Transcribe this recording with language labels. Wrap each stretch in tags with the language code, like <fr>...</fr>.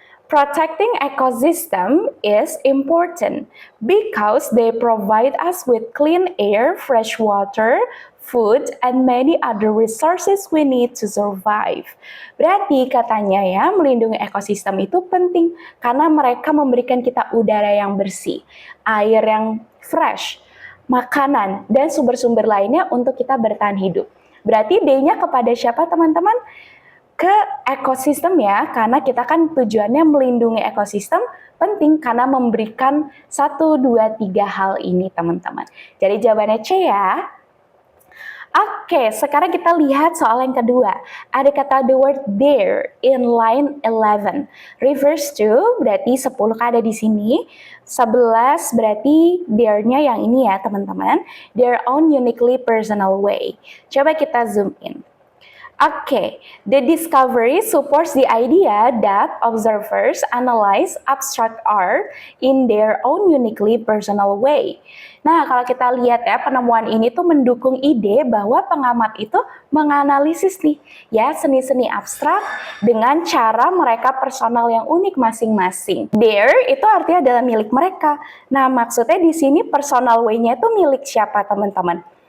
<en>Protecting ecosystem is important because they provide us with clean air, fresh water, food, and many other resources we need to survive.</en> <id>Berarti katanya ya, melindungi ekosistem itu penting karena mereka memberikan kita udara yang bersih, air yang fresh, makanan, dan sumber-sumber lainnya untuk kita bertahan hidup. Berarti D-nya kepada siapa teman-teman? Ke ekosistem ya, karena kita kan tujuannya melindungi ekosistem, penting karena memberikan 1, 2, 3 hal ini teman-teman. Jadi jawabannya C ya. Oke, sekarang kita lihat soal yang kedua. Ada kata</id> <en>the word there in line 11.</en> <id>Reverse to berarti 10 ada di sini. 11 berarti there-nya yang ini ya teman-teman.</id> <en>Their own uniquely personal way.</en> <id>Coba kita zoom in.</id> <en>Okay, the discovery supports the idea that observers analyze abstract art in their own uniquely personal way.</en> <id>Nah, kalau kita lihat ya, penemuan ini tuh mendukung ide bahwa pengamat itu menganalisis nih, ya, seni-seni abstrak dengan cara mereka personal yang unik masing-masing. Their itu artinya adalah milik mereka. Nah, maksudnya di sini personal way-nya itu milik siapa, teman-teman?</id>